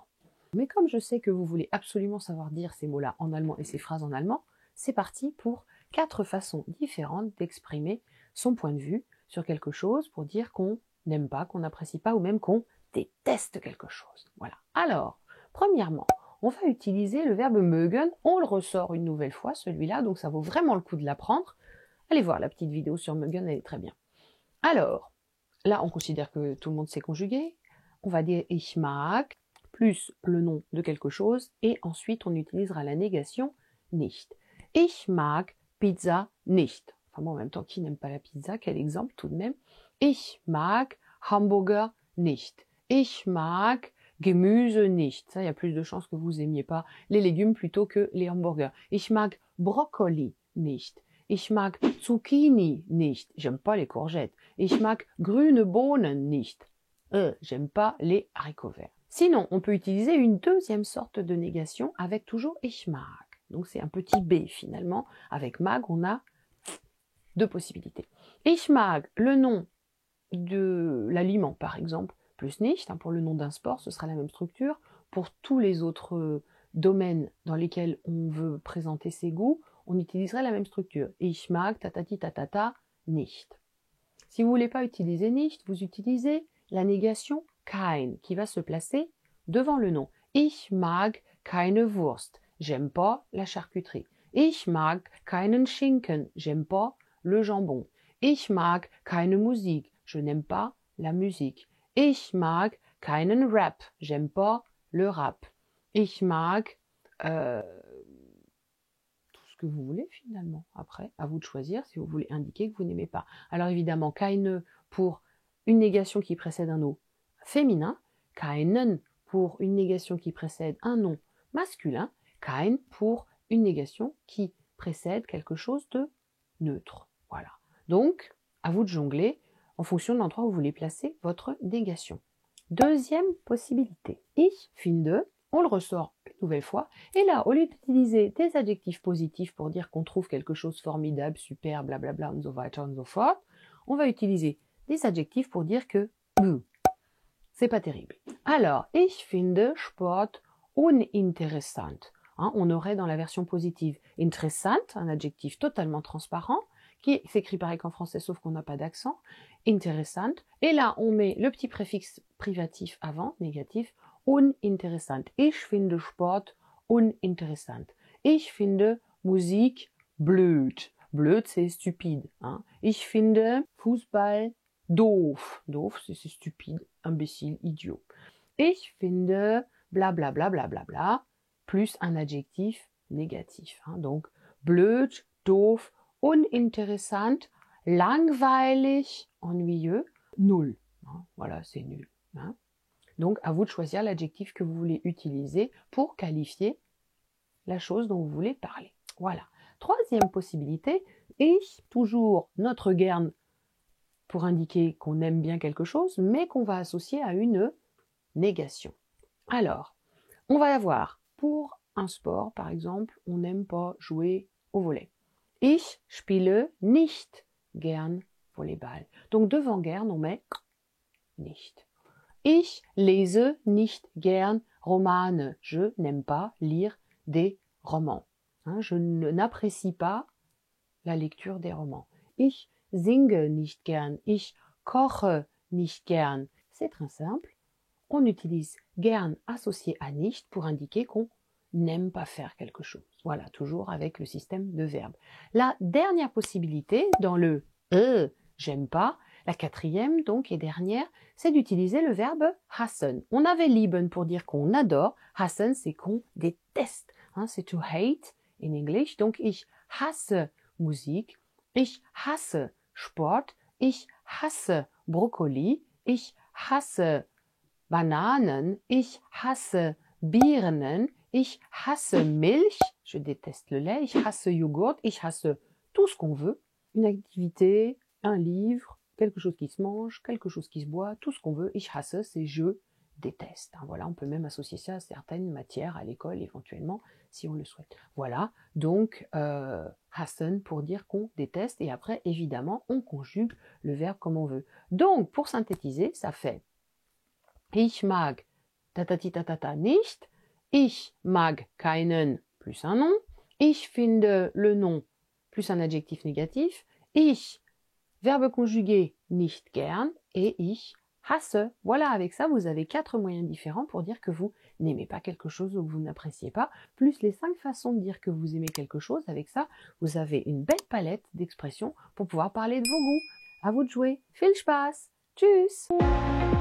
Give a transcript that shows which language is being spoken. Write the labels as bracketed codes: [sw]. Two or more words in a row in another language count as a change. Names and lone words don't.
[fr] Mais comme je sais que vous voulez absolument savoir dire ces mots-là en allemand et ces phrases en allemand, c'est parti pour 4 façons différentes d'exprimer son point de vue sur quelque chose pour dire qu'on n'aime pas, qu'on n'apprécie pas ou même qu'on déteste quelque chose. Voilà. Alors, premièrement, on va utiliser le verbe mögen. On le ressort une nouvelle fois, celui-là, donc ça vaut vraiment le coup de l'apprendre. Allez voir la petite vidéo sur mögen, elle est très bien. Alors, là, on considère que tout le monde sait conjuguer. On va dire [de] ich mag, [fr] plus le nom de quelque chose, et ensuite on utilisera la négation nicht. [de] Ich mag Pizza nicht. [fr] Enfin bon, en même temps, qui n'aime pas la pizza? Quel exemple tout de même. [de] Ich mag Hamburger nicht. Ich mag Gemüse nicht. [fr] Ça, il y a plus de chances que vous aimiez pas les légumes plutôt que les hamburgers. [de] Ich mag Brokkoli nicht. Ich mag Zucchini nicht. [fr] J'aime pas les courgettes. [de] Ich mag grüne Bohnen nicht. [fr] J'aime pas les haricots verts. Sinon, on peut utiliser une deuxième sorte de négation avec toujours [de] ich mag. [fr] Donc c'est un petit b finalement. Avec mag, on a 2 possibilités. [de] Ich mag, [fr] le nom de l'aliment par exemple, plus nicht. Pour le nom d'un sport, ce sera la même structure. Pour tous les autres domaines dans lesquels on veut présenter ses goûts, on utiliserait la même structure. [de] Ich mag tatati tatata nicht. [fr] Si vous ne voulez pas utiliser nicht, vous utilisez la négation kein qui va se placer devant le nom. [de] Ich mag keine Wurst. [fr] J'aime pas la charcuterie. [de] Ich mag keinen Schinken. [fr] J'aime pas le jambon. [de] Ich mag keine Musik. [fr] Je n'aime pas la musique. [de] Ich mag keinen Rap. [fr] J'aime pas le rap. [de] Ich mag [fr] tout ce que vous voulez finalement. Après, à vous de choisir si vous voulez indiquer que vous n'aimez pas. Alors évidemment, keine pour une négation qui précède un nom féminin, keinen pour une négation qui précède un nom masculin, kein pour une négation qui précède quelque chose de neutre. Voilà. Donc, à vous de jongler en fonction de l'endroit où vous voulez placer votre négation. Deuxième possibilité. [de] Ich finde, [fr] on le ressort une nouvelle fois, et là, au lieu d'utiliser des adjectifs positifs pour dire qu'on trouve quelque chose formidable, super, blablabla, [de] und so weiter und so fort, [fr] on va utiliser des adjectifs pour dire que c'est pas terrible. Alors, [de] ich finde Sport uninteressant. [fr] On aurait dans la version positive interessant, un adjectif totalement transparent, qui s'écrit pareil qu'en français, sauf qu'on n'a pas d'accent, interessant, et là, on met le petit préfixe privatif avant, négatif, uninteressant. [de] Ich finde Sport uninteressant. Ich finde Musik blöd. [fr] Blöd, c'est stupide. [de] Ich finde Fußball doof. [fr] Doof, c'est stupide, imbécile, [de] idiot. Ich finde bla bla bla bla bla bla, [fr] plus un adjectif négatif. Donc, [de] blöd, doof, uninteressant, langweilig, [fr] ennuyeux, nul. Voilà, c'est nul. Donc, à vous de choisir l'adjectif que vous voulez utiliser pour qualifier la chose dont vous voulez parler. Voilà. Troisième possibilité, ich, toujours notre gern pour indiquer qu'on aime bien quelque chose, mais qu'on va associer à une négation. Alors, on va avoir, pour un sport, par exemple, on n'aime pas jouer au volley. [de] Ich spiele nicht gern Volleyball. [fr] Donc, devant gern, on met nicht. [de] Ich lese nicht gern Romane. [fr] Je n'aime pas lire des romans. Je n'apprécie pas la lecture des romans. [de] Ich singe nicht gern. Ich koche nicht gern. [fr] C'est très simple. On utilise gern associé à nicht pour indiquer qu'on n'aime pas faire quelque chose. Voilà, toujours avec le système de verbe. La dernière possibilité, dans le j'aime pas, la quatrième donc et dernière, c'est d'utiliser le verbe hassen. On avait lieben pour dire qu'on adore. Hassen, c'est qu'on déteste. [en] C'est to hate in English. [fr] Donc, [de] ich hasse Musik. Ich hasse Sport. Ich hasse Brokkoli. Ich hasse Bananen, ich hasse Birnen, ich hasse Milch, [fr] je déteste le lait, [de] ich hasse Joghurt, ich hasse [fr] tout ce qu'on veut. Une activité, un livre, quelque chose qui se mange, quelque chose qui se boit, tout ce qu'on veut. [de] Ich hasse, [fr] c'est je déteste. Voilà, on peut même associer ça à certaines matières à l'école éventuellement, si on le souhaite. Voilà, donc hassen pour dire qu'on déteste, et après, évidemment, on conjugue le verbe comme on veut. Donc, pour synthétiser, ça fait [de] ich mag tatati tatata nicht, ich mag keinen [fr] plus un nom, [de] ich finde [fr] le nom plus un adjectif négatif, ich, verbe conjugué, [de] nicht gern, et ich hasse. [fr] Voilà, avec ça, vous avez 4 moyens différents pour dire que vous n'aimez pas quelque chose ou que vous n'appréciez pas, plus les 5 façons de dire que vous aimez quelque chose. Avec ça, vous avez une belle palette d'expressions pour pouvoir parler de vos goûts. À vous de jouer. [de] Viel Spaß. Tschüss.